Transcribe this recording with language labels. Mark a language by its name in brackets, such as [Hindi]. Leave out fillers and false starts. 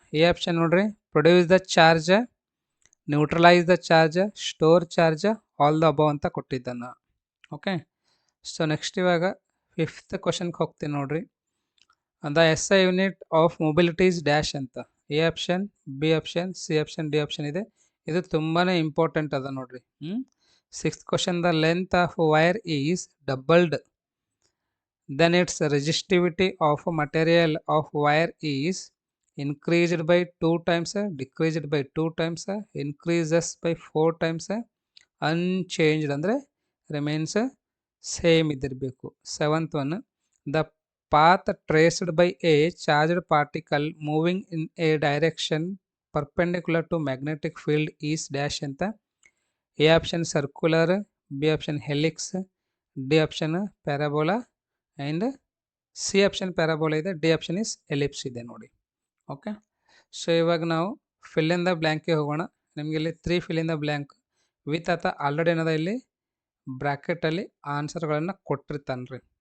[English] A option ನೋಡ್ರಿ, produce the charge, neutralize the charge, store charge, all the above ಅಂತ ಕೊಟ್ಟಿದ್ದಾನ. [Kannada] Okay, so next ಇವಾಗ 5th ಕ್ವಶನ್ಗೆ ಹೋಗ್ತೀನಿ ನೋಡ್ರಿ. [English] the SI unit of mobility is dash [Kannada] ಅಂತ. A option, B option, C option, D option ಇದೆ. ಇದು ತುಂಬಾ ಇಂಪಾರ್ಟೆಂಟ್ ಅದ ನೋಡ್ರಿ. [English] 6th question, the length of wire is doubled then its resistivity of material of wire is increased by 2 times, decreased by 2 times, increases by 4 times, unchanged ಅಂದರೆ remains same ಇದ್ದಿರಬೇಕು. 7th one, the path traced by a charged particle moving in a direction perpendicular to magnetic field is dash ಅಂತ. [Kannada] A option circular, B option helix, D option parabola and C option parabola ಇದೆ, D option is ellipse ಇದೆ ನೋಡಿ. Okay, so ಇವಾಗ ನಾವು fill in the ಬ್ಲ್ಯಾಂಕ್ಗೆ ಹೋಗೋಣ. ನಿಮಗೆ ಇಲ್ಲಿ 3 fill in the blank with ಆತ ಆಲ್ರೆಡಿ ಏನದ ಇಲ್ಲಿ ಬ್ರ್ಯಾಕೆಟಲ್ಲಿ ಆನ್ಸರ್ಗಳನ್ನು ಕೊಟ್ಟಿರ್ತಾನೆ ರೀ.